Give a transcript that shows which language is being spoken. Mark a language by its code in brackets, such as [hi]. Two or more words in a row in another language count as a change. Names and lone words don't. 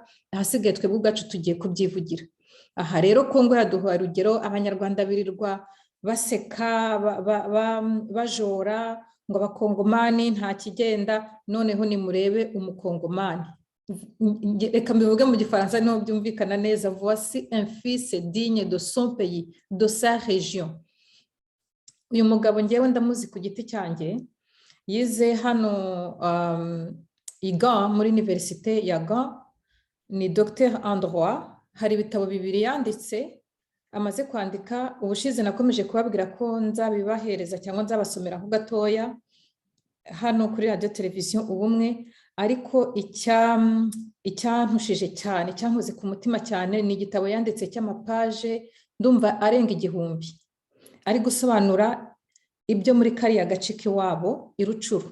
[rw] Ahasigaye twebwe ubwacu tugiye kubyivugira. Aha rero Kongo yaduhaye urugero. Abanyarwanda birirwa baseka bajora ngo abakongomani nta kigenda. Noneho nimurebe umukongomani, reka mbivuge mu Gifaransa niho byumvikana neza. [fr] Voici un fils digne de son pays, de sa région. [rw] Uyu mugabo ngewe ndamuzi ku giti cyanjye, yize hano i Gand, muri université ya Gand, ni [fr] docteur en droit. [rw] Hari ibitabo 2 yanditse, amaze kwandika. Ubushize nakomeje kubabwira ko nzabibahereza cyangwa nzabasomera ho gatoya hano kuri radio televiziyo Ubumwe. ariko icyantushije cyane, cyankoze ku mutima cyane, ni igitabo yanditse cy'amapaje ndumva arenga 1000, ari gusobanura ibyo muri kariya gace k'iwabo i Rucuru.